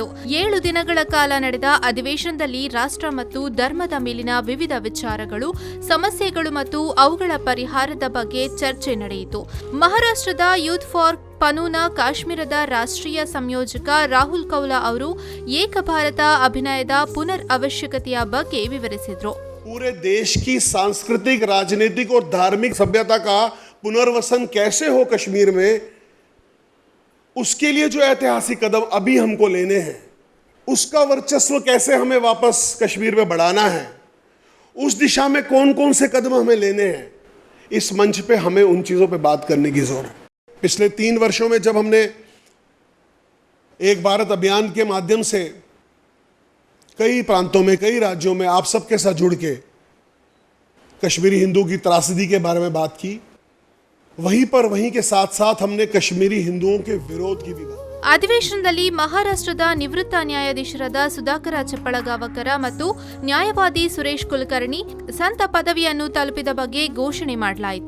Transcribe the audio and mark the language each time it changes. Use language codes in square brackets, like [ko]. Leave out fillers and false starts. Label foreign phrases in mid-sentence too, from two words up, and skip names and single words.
[kn] 7 ದಿನಗಳ ಕಾಲ ನಡೆದ ಅಧಿವೇಶನದಲ್ಲಿ ರಾಷ್ಟ್ರ ಮತ್ತು ಧರ್ಮದ ಮೇಲಿನ ವಿವಿಧ ವಿಚಾರಗಳು, ಸಮಸ್ಯೆಗಳು ಮತ್ತು ಅವುಗಳ ಪರಿಹಾರದ ಬಗ್ಗೆ ಚರ್ಚೆ ನಡೆಯಿತು. ಮಹಾರಾಷ್ಟ್ರದ ಯೂತ್ ಫಾರ್ ಪನೂನ ಕಾಶ್ಮೀರದ ರಾಷ್ಟ್ರೀಯ ಸಂಯೋಜಕ ರಾಹುಲ್ ಕೌಲಾ ಅವರು ಏಕ ಭಾರತ ಅಭಿಯಾನದ ಪುನರ್ ಅವಶ್ಯಕತೆಯ ಬಗ್ಗೆ ವಿವರಿಸಿದರು. [hi] पूरे देश की सांस्कृतिक, राजनीतिक और धार्मिक सभ्यता का पुनर्वसन कैसे हो कश्मीर में, उसके लिए जो ऐतिहासिक कदम अभी हमको लेने हैं, उसका वर्चस्व कैसे हमें वापस कश्मीर में बढ़ाना है, उस दिशा में कौन कौन से कदम हमें लेने हैं, इस मंच पे हमें उन चीज़ों पे बात करने की जरूरत है. पिछले 3 वर्षों में जब हमने एक भारत अभियान के माध्यम से कई प्रांतों में, कई राज्यों में आप सबके साथ जुड़ के कश्मीरी हिंदू की त्रासदी के बारे में बात की, वहीं के साथ साथ हमने कश्मीरी हिंदुओं के विरोध की भी बात. [kn] ಅಧಿವೇಶನದಲ್ಲಿ ಮಹಾರಾಷ್ಟ್ರದ ನಿವೃತ್ತ ನ್ಯಾಯಾಧೀಶರಾದ ಸುಧಾಕರ ಚಪ್ಪಳಗಾವಕರ ಮತ್ತು ನ್ಯಾಯವಾದಿ ಸುರೇಶ್ ಕುಲಕರ್ಣಿ ಸಂತ ಪದವಿಯನ್ನು ತಲುಪಿದ ಬಗ್ಗೆ ಘೋಷಣೆ ಮಾಡಲಾಯಿತು.